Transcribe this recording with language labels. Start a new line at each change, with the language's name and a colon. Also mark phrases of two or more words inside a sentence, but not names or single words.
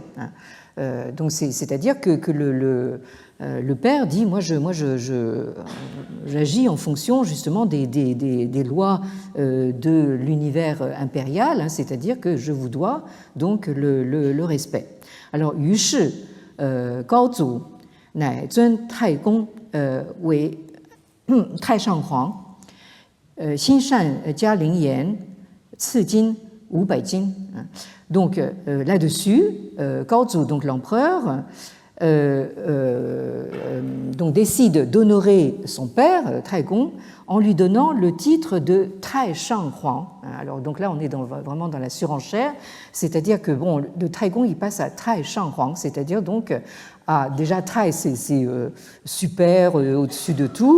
French: Donc c'est-à-dire que le père dit moi j'agis en fonction justement des lois de l'univers impérial, hein, c'est-à-dire que je vous dois donc le respect.
Chinese: Alors 于是高祖乃尊太公为太上皇，心善家令言，赐金五百斤.
French: Donc là-dessus, Gao Zu, donc l'empereur, donc décide d'honorer son père, Tai Gong, en lui donnant le titre de Tai Shang Huang. Alors donc là, on est vraiment dans la surenchère, c'est-à-dire que bon, de Tai Gong, il passe à Tai Shang Huang, c'est-à-dire donc déjà Tai, c'est super, au-dessus de tout.